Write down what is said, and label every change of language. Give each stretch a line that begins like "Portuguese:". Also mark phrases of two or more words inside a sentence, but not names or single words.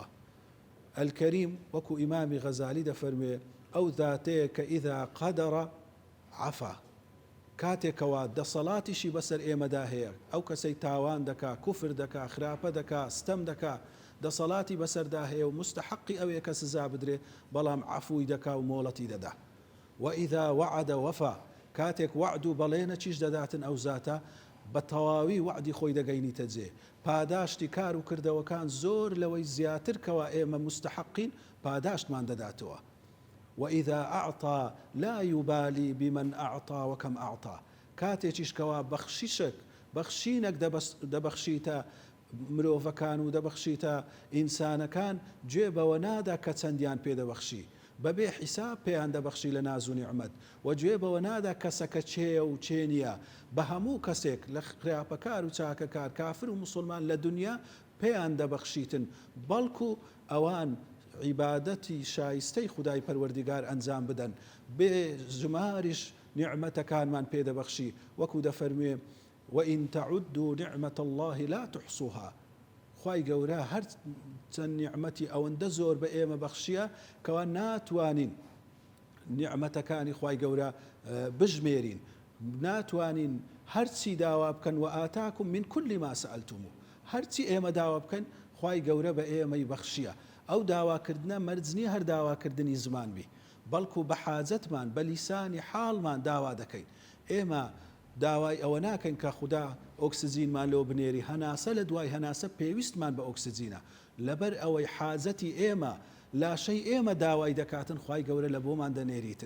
Central Kurdish: ئەلکەریم وەکو ئیمامی غەزالی دەفەرمێ ئەو زاتەیە کە
Arabic: ئیذا قەدەڕە عەفا،
Central Kurdish: کاتێکەوە دەسەڵاتیشی بەسەر ئێمەدا هەیە، ئەو کەسەی تاوان دەکا، کوفر دەکا، خراپە دەکا، ستەم دەکا، دەسەڵاتی بەسەردا هەیە و مستحقی ئەوەیە کە سزا بدرێ، بەڵام عەفوی دەکا و مۆڵەتی دەدا.
Arabic: وئیذا وعد وەفا،
Central Kurdish: کاتێک وعد و بەڵێنەکیش دەداتن ئەو زاتە بە تەواوی وعدی خۆی دەگەینیتە جێ. پاداشتی کار و کردەوەکان زۆر لەوەی زیاتر کەوا ئێمە مستحقین پاداشتمان دەداتەوە.
Arabic: وإذا أعطى لا يبالي بمن أعطى وكم أعطى،
Central Kurdish: کاتێکیش کەوا بەخشینێک دەبەخشیتە مرۆڤەکان و دەبەخشیتە ئینسانەکان، گوێ بەوە نادا کە چەندیان پێدەبەخشی، بەبێ حیساب پێیان دەبەخشی لە ناز و نیعمەت، و گوێ بەوە نادا کەسەکە چێە و چێ نییە. بە هەموو کەسێک لە خراپەکار و چاکەکار، کافر و مسلمان لە دنیا پێیان دەبەخشیتن، بەڵکو ئەوان عیبادەتی شایستەی خودای پەروەردیگار ئەنجام بدەن، بێ ژماریش نیعمەتەکانمان پێدەبەخشی، وەکو دەفەرموێ
Arabic: وئین تەعودوا نعمەت الله لا تحصوها.
Central Kurdish: خوای گەورە هەر چەند نیعمەتی ئەوەندە زۆر بە ئێمە بەخشیە کەوا ناتوانین نیعمەتەکانی خوای گەورە بژمێرین، ناتوانین هەرچی داوا بکەن.
Arabic: و ئاتاکم من كل ما سألتموه،
Central Kurdish: هەرچی ئێمە داوا بکەن خوای گەورە بە ئێمەی بەخشیە. ئەو داواکردنە مەرجنی هەر داواکردنی زمان بی، بەڵکو بە حاجەتمان بە لیسانی حاڵمان داوا دەکەین. ئێمە داوای ئەوە ناکەین کە خوددا ئۆکسجینمان لۆ بنێری، هەناسە لە دوای هەناسە پێویستمان بە ئۆکسجینە، لەبەر ئەوەی حاجەتی ئێمە لاشەی ئێمە داوای دەکاتن، خوای گەورە لە بۆمان دەنێریتن.